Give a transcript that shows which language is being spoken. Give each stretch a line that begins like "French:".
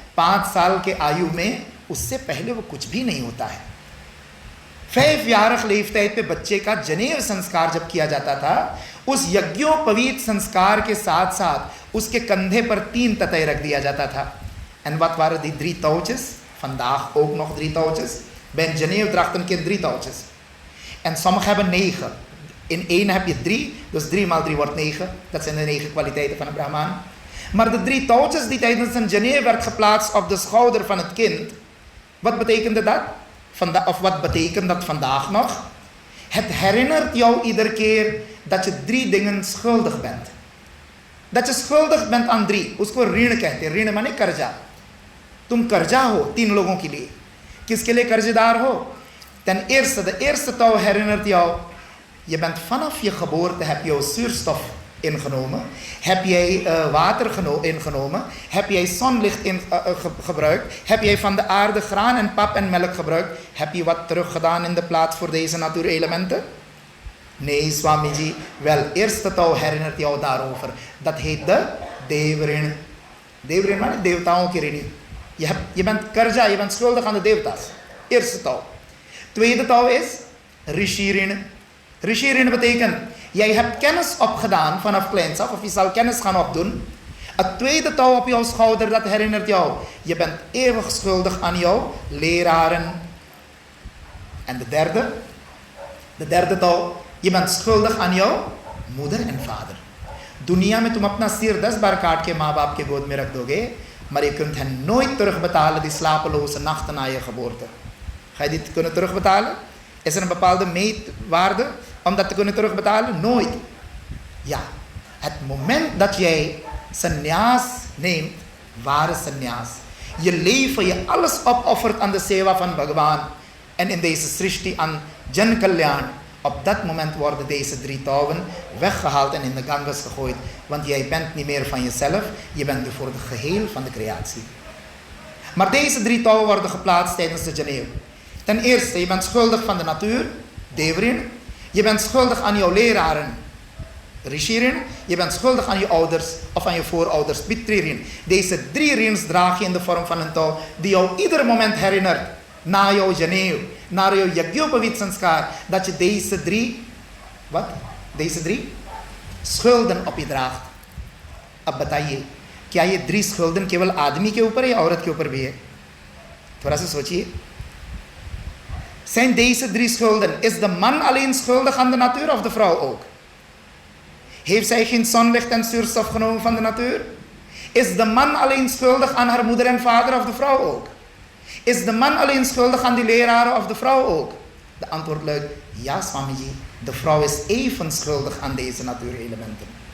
Hindi: 5 साल के आयु में, उससे पहले वो कुछ भी नहीं होता है.
Dutch: 5-jarige leeftijd
Hindi: पे बच्चे का जनेऊ संस्कार जब किया जाता था, उस यज्ञोपवीत संस्कार के साथ साथ उसके कंधे पर 3 ततय रख दिया जाता था.
Dutch: En wat waren die 3 touwtjes? Vandaag ook nog 3 touwtjes. Bij een Janeo draagt een kind 3 touwtjes. En sommigen hebben 9. In 1 heb je 3, dus 3 maal 3 wordt 9. Dat zijn de 9 kwaliteiten van een Brahman. Maar de 3 touwtjes die tijdens een Janeo werd geplaatst op de schouder van het kind. Wat betekende dat? Of wat betekent dat vandaag nog? Het herinnert jou iedere keer dat je 3 dingen schuldig bent. Dat je schuldig bent aan 3.
Hindi: Usko ऋण कहते हैं, ऋण माने कर्जा. तुम कर्जा हो 3 लोगों के लिए. किसके लिए कर्जदार हो?
Dutch: Ten eerste, de eerste touw herinnert jou, je bent vanaf je geboorte, heb je zuurstof ingenomen, heb jij water ingenomen, heb jij zonlicht gebruikt, heb jij van de aarde graan en pap en melk gebruikt, heb je wat teruggedaan in de plaats voor deze natuurelementen? Nee, Swamiji, wel, eerste touw herinnert jou daarover. Dat heet de Devrin. Devrin maar Devtaon Kirini. Je bent karja, je bent schuldig aan de Devtas. Eerste touw. Tweede touw is Rishirin. Rishirin betekent, jij hebt kennis opgedaan vanaf kleins af, of je zal kennis gaan opdoen. Het tweede touw op jouw schouder, dat herinnert jou, je bent eeuwig schuldig aan jouw leraren. En de derde touw, je bent schuldig aan jouw moeder en vader.
Hindi: Dunia में तुम अपना सिर 10 बार काट के माँ बाप के गोद में रख दोगे,
Dutch: maar je kunt hen nooit terugbetalen die slapeloze nachten na je geboorte. Ga je dit kunnen terugbetalen? Is er een bepaalde meetwaarde om dat te kunnen terugbetalen? Nooit. Ja, het moment dat jij sannyas neemt, ware sannyas, je leven, je alles opoffert aan de seva van Bhagavan en in deze srishti aan Jan Kalyan, op dat moment worden deze 3 touwen weggehaald en in de Ganges gegooid. Want jij bent niet meer van jezelf, je bent nu voor het geheel van de creatie. Maar deze 3 touwen worden geplaatst tijdens de Janeo. Ten eerste, je bent schuldig van de natuur, Devrin. Je bent schuldig aan jouw leraren, Rishirin. Je bent schuldig aan je ouders of aan je voorouders, Pitririn. Deze 3 rins draag je in de vorm van een touw die jou ieder moment herinnert na jouw Janeo, na jouw Yagyopavit Sanskar, dat je deze 3, wat? Deze 3 schulden op je draagt.
Hindi: अब बताइए, क्या ये 3 schulden केवल आदमी के ऊपर है या औरत के ऊपर भी है? थोड़ा सा सोचिए.
Dutch: Zijn deze 3 schulden, is de man alleen schuldig aan de natuur of de vrouw ook? Heeft zij geen zonlicht en zuurstof genomen van de natuur? Is de man alleen schuldig aan haar moeder en vader of de vrouw ook? Is de man alleen schuldig aan die leraren of de vrouw ook? De antwoord luidt, ja Swamiji, de vrouw is even schuldig aan deze natuurelementen.